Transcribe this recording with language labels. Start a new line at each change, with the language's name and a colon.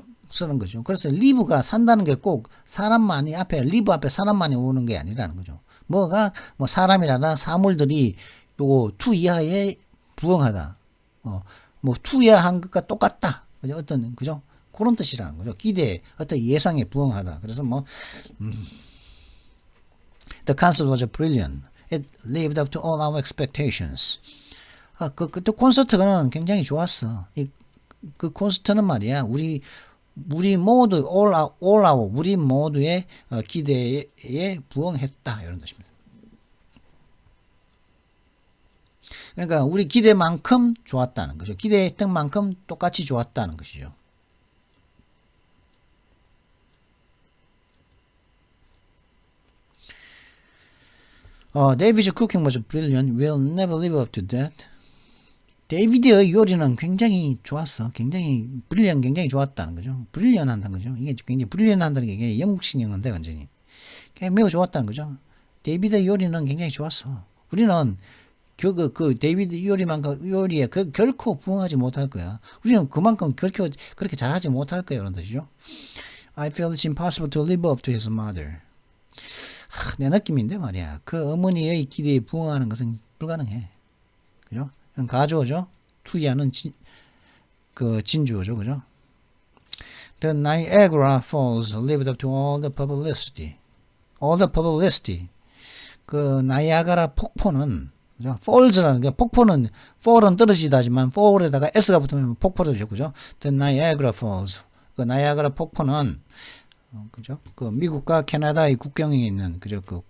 Korean: 쓰는 거죠. 그래서 live가 산다는 게 꼭 사람만이 live 앞에 사람만이 오는 게 아니라는 거죠. 뭐 사람이라나 사물들이 요거 to 이하에 부응하다. 뭐 to 이하한 것과 똑같다. 그죠? 어떤 그죠? 그런 뜻이라는 거죠. 기대 어떤 예상에 부응하다. 그래서
English: The concert was brilliant. It lived up to all our expectations.
Korean: 그 콘서트는 굉장히 좋았어. 그 콘서트는 말이야 우리 모두 우리 모두의 기대에 부응했다 이런 뜻입니다. 그러니까 우리 기대만큼 좋았다는 거죠. 기대했던 만큼 똑같이 좋았다는 것이죠.
English: David's cooking was brilliant. We'll never live up to that.
Korean: 데이비드의 요리는 굉장히 좋았어. 굉장히 좋았다는 거죠. 브릴리언 한다는 거죠. 이게 굉장히 브릴리언 한다는 게 영국식 영어인데 완전히 매우 좋았다는 거죠. 데이비드의 요리는 굉장히 좋았어. 우리는 그 데이비드 이오리에 결코 부응하지 못할 거야. 우리는 그만큼 결코 그렇게 잘하지 못할 거야. 이런 뜻이죠.
English: I feel it's impossible to live up to his mother.
Korean: 내 느낌인데 말이야. 그 어머니의 기대에 부응하는 것은 불가능해. 그죠? 이런 가주어죠. 투이하는 진주어죠. 그죠?
English: The Niagara Falls lived up to all the publicity. All the publicity.
Korean: 그 나이아가라 폭포는, 그죠? falls라는 게 폭포는 fall은 떨어지다지만 fall에다가 s가 붙으면 폭포죠. 그죠? The Niagara Falls. 그 나이아가라 폭포는 그죠? 그 미국과 캐나다의 국경에 있는 그죠?